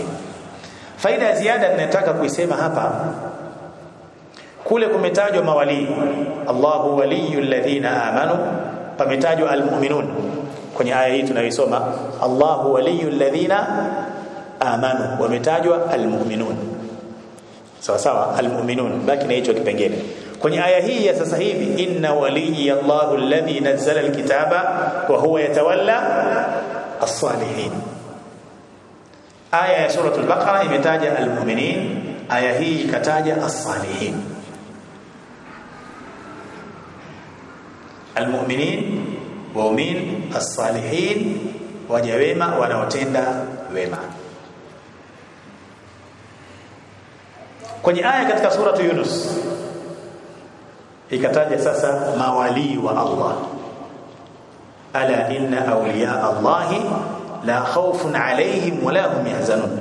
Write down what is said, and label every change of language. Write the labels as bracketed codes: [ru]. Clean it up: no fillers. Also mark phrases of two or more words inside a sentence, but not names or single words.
[sw] Faida ya ziada ninataka kuisema hapa, kule kumetajwa mawali, [ar] الله ولي الذين آمنوا, [sw] pametajwa almu'minun. Kwenye aya hii tunaisoma [ar] الله ولي الذين آمنوا, [sw] wametajwa almu'minun. Sawa sawa, almu'minun, baki na hicho kipengele. Kwenye aya hii ya sasa hivi, [ar] إن وليي الله الذي نزل الكتاب وهو يتولى الصالحين. [sw] Aya ya sura al-Baqara imetaja al-mu'minin, aya hii ikataja as-salihin. Al-mu'minin, waumini, as-salihin, waja wema wanaotenda wema. Kwenye aya katika sura Yunus ikataja sasa mawali wa Allah, [ar] ألا إن أولياء الله لا خوف عليهم ولا هم يحزنون.